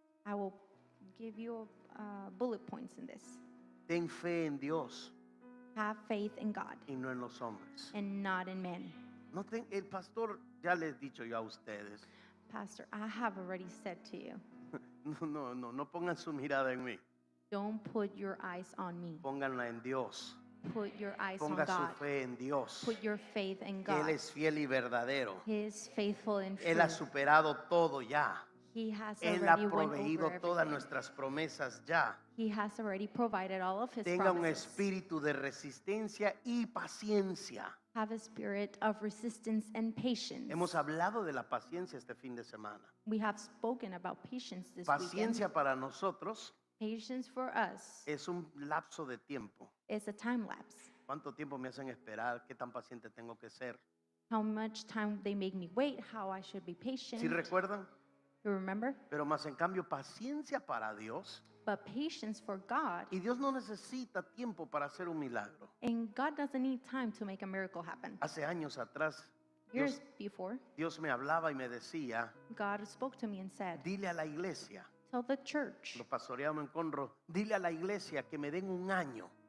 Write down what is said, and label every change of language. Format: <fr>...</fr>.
<en>I will give you bullet points in this.</en> <es>Ten fe en Dios</es> <en>Have faith in God</en> <es>y no en los hombres.</es> <en>and not in men.</en> <es>No el pastor, ya les he dicho yo a ustedes,</es> <en>Pastor, I have already said to you,</en> <es>no pongan su mirada en mí,</es> <en>don't put your eyes on me.</en> <es>pónganla en Dios,</es> <en>Put your eyes on</en> <es>ponga su</es> <en>God.</en> <es>fe en Dios,</es> <en>Put your faith in</en> <es>que Él</es> <en>God.</en> <es>es fiel y verdadero,</es> <en>He is faithful and true.</en> <es>Él ha superado todo ya,</es> <en>He has</en> <es>Él ha</es> <en>already went</en> <es>proveído</es> <en>over</en> <es>todas</es> <en>everything.</en> <es>nuestras promesas ya.</es> <en>He has already provided all of His</en> <es>Tenga un</es> <en>promises.</en> <es>espíritu de resistencia y paciencia.</es> <en>Have a spirit of resistance and patience.</en> <es>Hemos hablado de la paciencia este fin de semana.</es> <en>We have spoken about patience this</en> <es>Paciencia</es> <en>weekend.</en> <es>para nosotros</es> <en>Patience for us</en> <es>es un lapso de tiempo.</es> <en>is a time lapse.</en> <es>¿Cuánto tiempo me hacen esperar? ¿Qué tan paciente tengo que ser?</es> <en>How much time they make me wait, how I should be patient.</en> <es>¿Sí recuerdan?</es> <en>You remember?</en> <es>Pero más en cambio, paciencia para Dios.</es> <en>But patience for God,</en> <es>Y Dios no necesita tiempo para hacer un milagro.</es> <en>and God doesn't need time to make a miracle happen.</en> <es>Hace años atrás,</es> <en>Years before,</en> <es>Dios me hablaba y me decía,</es> <en>God spoke to me and said,</en> <es>dile a la iglesia,</es> <en>tell the church.</en> <es>lo pastoreamos en Conroe, dile a la iglesia que me den un año.</es>